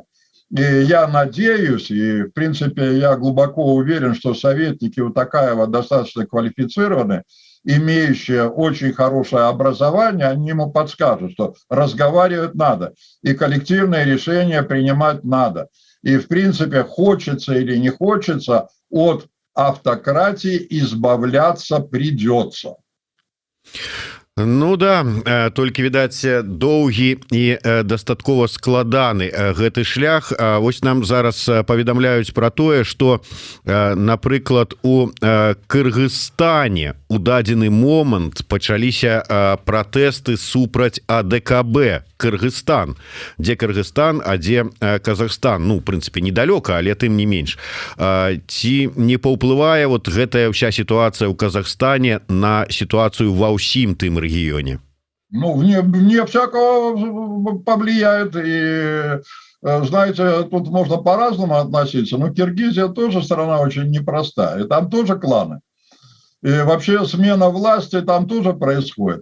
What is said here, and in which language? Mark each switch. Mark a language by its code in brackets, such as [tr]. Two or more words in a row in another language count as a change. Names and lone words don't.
[ru] И я надеюсь, и в принципе я глубоко уверен, что советники у Такаева достаточно квалифицированы, имеющие очень хорошее образование, они ему подскажут, что разговаривать надо, и коллективные решения принимать надо. И в принципе, хочется или не хочется, от автократии избавляться придется. [be] Ну да, толькі відаць доўгі і дастаткова складаны гэты шлях. Вось нам зараз паведамляюць пра тое, што напрыклад у Кыргызстане у дадзены момант пачаліся пратэсты супраць АДКБ Кыргызстан, дзе Кыргызстан, а дзе Казахстан. Ну, в прынцыпе, недалёка, але тым не менш. Ці не паўплывае вот гэтая ўся сітуацыя ў Казахстане на сітуацыю ва ўсім тым регионе? [ru] Ну, вне всякого повлияет. И, знаете, тут можно по-разному относиться. Но Киргизия тоже страна очень непростая. И там тоже кланы. И вообще смена власти там тоже происходит.